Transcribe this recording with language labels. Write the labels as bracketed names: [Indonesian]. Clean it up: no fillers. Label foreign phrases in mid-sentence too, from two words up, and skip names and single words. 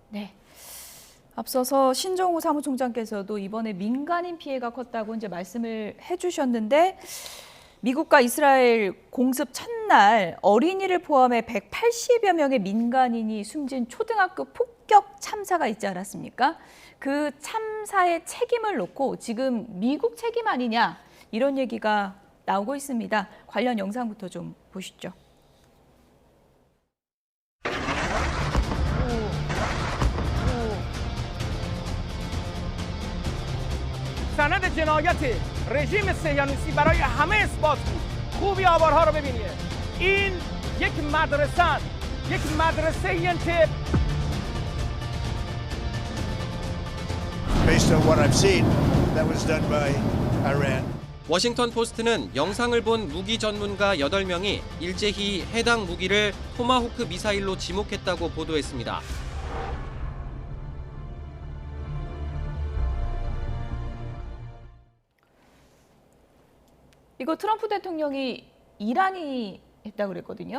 [Korean] 앞서서 신정우 사무총장께서도 이번에 민간인 피해가 컸다고 이제 말씀을 해주셨는데 미국과 이스라엘 공습 첫날 어린이를 포함해 180여 명의 민간인이 숨진 초등학교 폭격 참사가 있지 않았습니까? 그 참사의 책임을 놓고 지금 미국 책임 아니냐 이런 얘기가 나오고 있습니다. 관련 영상부터 좀 보시죠. [Persian] سند جنایت رژیم صهیونیستی برای همه اثبات بود. خوبی آوارها رو ببینید. این یک مدرسه است. یک مدرسه این که [English] Based on what I've seen, that was done by Iran. [Korean] 워싱턴 포스트는 영상을 본 무기 전문가 8명이 일제히 해당 무기를 토마호크 미사일로 지목했다고 보도했습니다. 이거 트럼프 대통령이 이란이 했다고 그랬거든요.